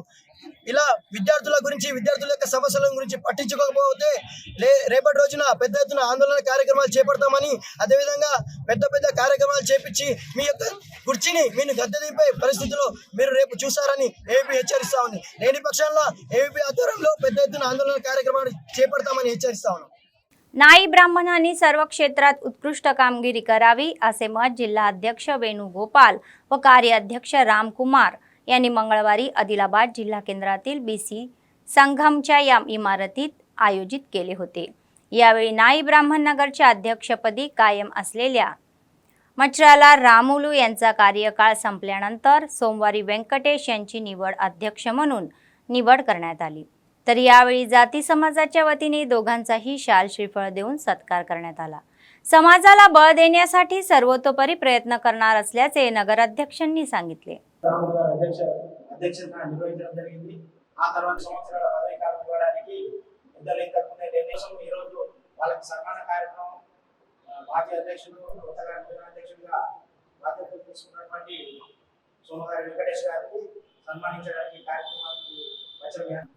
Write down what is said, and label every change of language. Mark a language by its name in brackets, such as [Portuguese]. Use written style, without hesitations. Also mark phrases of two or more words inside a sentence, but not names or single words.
[Telugu] ఇలా విద్యార్థుల గురించి విద్యార్థుల యొక్క సమస్యల గురించి పట్టించుకోకపోతే రేపటి రోజున పెద్ద ఎత్తున ఆందోళన కార్యక్రమాలు చేపడతామని, అదేవిధంగా పెద్ద పెద్ద కార్యక్రమాలు చేపించి మీ యొక్క కుర్చీని మీరు గద్దె దింపే పరిస్థితిలో మీరు రేపు చూస్తారని ఏబీ హెచ్చరిస్తా ఉంది। లేని పక్షంలో ఏబీ ఆధ్వర్యంలో పెద్ద ఎత్తున ఆందోళన కార్యక్రమాలు చేపడతామని హెచ్చరిస్తా ఉన్నాం। [Marathi] नाई ब्राह्मणांनी सर्व क्षेत्रात उत्कृष्ट कामगिरी करावी असे मत जिल्हा अध्यक्ष वेणुगोपाल व कार्याध्यक्ष रामकुमार यांनी मंगळवारी आदिलाबाद जिल्हा केंद्रातील बीसी संगमच्या या इमारतीत आयोजित केले होते। यावेळी नाई ब्राह्मण नगरच्या अध्यक्षपदी कायम असलेल्या मचराला रामुलू यांचा कार्यकाळ संपल्यानंतर सोमवारी व्यंकटेश यांची निवड अध्यक्ष म्हणून निवड करण्यात आली। तर यावेळी जाती समाजाच्या वतीने दोघांचाही शाल श्रीफळ देऊन सत्कार करण्यात आला। समाजाला बळ देण्यासाठी सर्वतोपरी प्रयत्न करणार असल्याचे नगराध्यक्षांनी सांगितले। [Telugu] అధ్యక్షతన నిర్వహించడం జరిగింది। ఆ తర్వాత సంవత్సరాల పదవి కాలం ఇవ్వడానికి పెద్దలు ఇంతకుముందే నిర్ణయం ఈ రోజు వాళ్ళకి సన్మాన కార్యక్రమం మాజీ అధ్యక్షుడు కొత్తగా నూతన అధ్యక్షుడిగా బాధ్యతలు తీసుకున్నటువంటి సోమగారి వెంకటేష్ గారికి సన్మానించడానికి కార్యక్రమానికి వచ్చారు।